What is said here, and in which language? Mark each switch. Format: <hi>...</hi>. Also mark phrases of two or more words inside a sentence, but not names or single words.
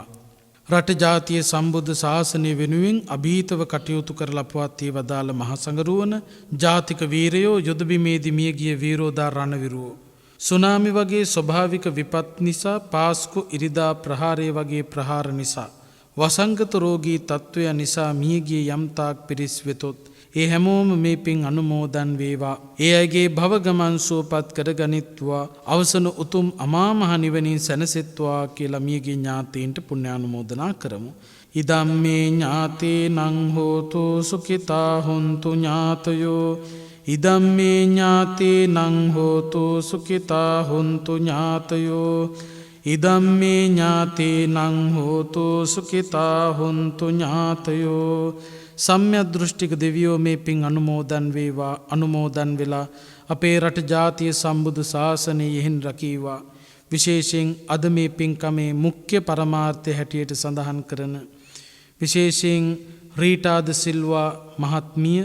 <si>රට ජාතිය සම්බුද්ධ ශාසනය වෙනුවෙන් අභීතව කටයුතු කරලා පවත්ී වදාළ මහ සංඝරුවන ජාතික වීරයෝ යුද බිමේදී මියගිය වීරෝදා රණවිරුවෝ සුනාමි වගේ ස්වභාවික විපත් නිසා පාස්කු ඉරිදා ප්‍රහාරය වගේ ප්‍රහාර නිසා වසංගත රෝගී තත්ත්වය නිසා මියගිය යම්තාක් පිරිස් වෙතොත් ඒ හැමෝම මේ පින් අනුමෝදන් වේවා. ඒ අයගේ භව ගමන් සුවපත් කරගනිත්වා. අවසන උතුම් අමා මහ නිවනින් සැනසෙත්වා කියලා මියගේ ඥාතීන්ට පුණ්‍යානුමෝදනා කරමු.</si> <pi>ඉදම්මේ ඥාතේනං හෝතු සුඛිතා හොන්තු ඥාතයෝ. ඉදම්මේ ඥාතේනං හෝතු සුඛිතා හොන්තු ඥාතයෝ. ඉදම්මේ ඥාතේනං හෝතු සුඛිතා හොන්තු ඥාතයෝ.</pi> <si>සම්‍යක් දෘෂ්ටික දෙවියෝ මේ පින් අනුමෝදන් වේවා. අනුමෝදන් වෙලා අපේ රට ජාතිය සම්බුදු ශාසනය යෙහින් රකීවා. විශේෂයෙන් අද මේ පින්කමේ මුඛ්‍ය පරමාර්ථය හැටියට සඳහන් කරන විශේෂයෙන් රීටා ද සිල්වා මහත්මිය</si>